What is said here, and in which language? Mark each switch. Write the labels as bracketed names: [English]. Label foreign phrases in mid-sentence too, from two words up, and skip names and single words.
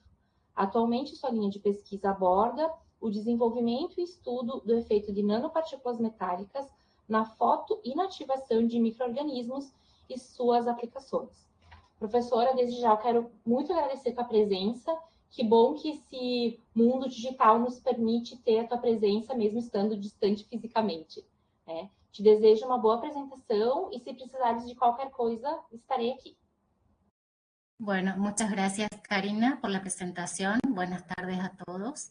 [Portuguese] Atualmente, sua linha de pesquisa aborda o desenvolvimento e estudo do efeito de nanopartículas metálicas na fotoinativação de micro-organismos e suas aplicações. Professora, desde já eu quero muito agradecer a tua presença. Que bom que esse mundo digital nos permite ter a tua presença, mesmo estando distante fisicamente. Né? Te desejo uma boa apresentação e, se precisares de qualquer coisa, estarei aqui. [Spanish] Bueno, muchas gracias, Karina, por la presentación. Buenas tardes a todos.